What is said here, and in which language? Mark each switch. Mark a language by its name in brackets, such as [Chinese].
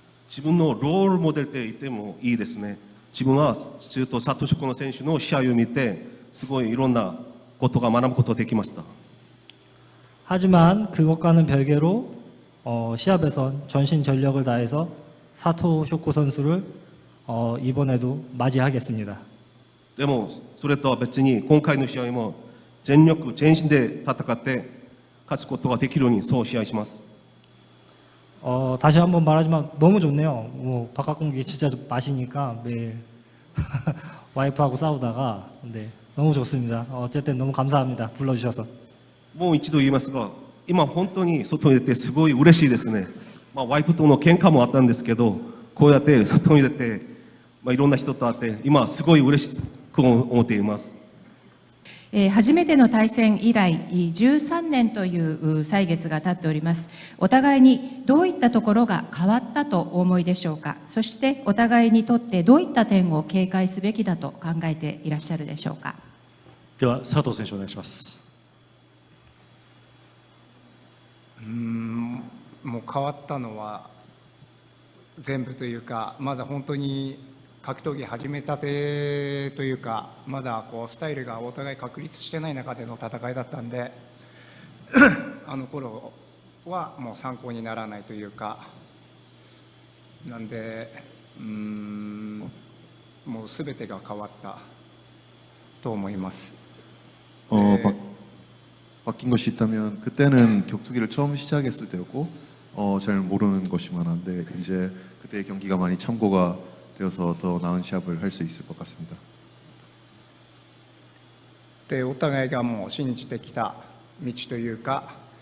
[Japanese] 自分のロールモデルって言ってもいいですね。自分はずっとサトショコの選手の試合を見て、すごいいろんなことが学ぶことができました。 [Korean] 하지만 그것과는 별개로 시합에선 전신 전력을 다해서 사토 쇼코 선수를 이번에도 맞이하겠습니다. [Japanese] でもそれとは別に今回の試合も全力全身で戦って勝つことができるようにそう試合します。 [Korean] 다시 한번 말하지만 너무 좋네요. 뭐 바깥 공기 진짜 마시니까 매일 와이프하고 싸우다가 근데 너무 좋습니다. 어쨌든 너무 감사합니다. 불러주셔서. [Japanese] もう一度言いますが、今本当に外に出てすごい嬉しいですね。ワイフとの喧嘩もあったんですけど、こうやって外に出て、いろんな人と会って今すごい嬉しく思っています。初めての対戦以来13年という歳月が経っております。お互いにどういったところが変わったとお思いでしょうか。そしてお互いにとってどういった点を警戒すべきだと考えていらっしゃるでしょうか。では佐藤選手、お願いします。もう変わったのは全部というか、まだ本当に格闘技始めたてというか、まだこうスタイルがお互い確立してない中での戦いだったんであの頃はもう参考にならないというか、なんでもう全てが変わったと思います。 [Korean] 바뀐 것이 있다면 그때는 격투기를 처음 시작했을 때였고 잘 모르는 것이 많았는데 이제 그때의 경기가 많이 참고가 되어서 더 나은 시합을 할 수 있을 것 같습니다. [Japanese] でお互いがもう信じてきた道というか、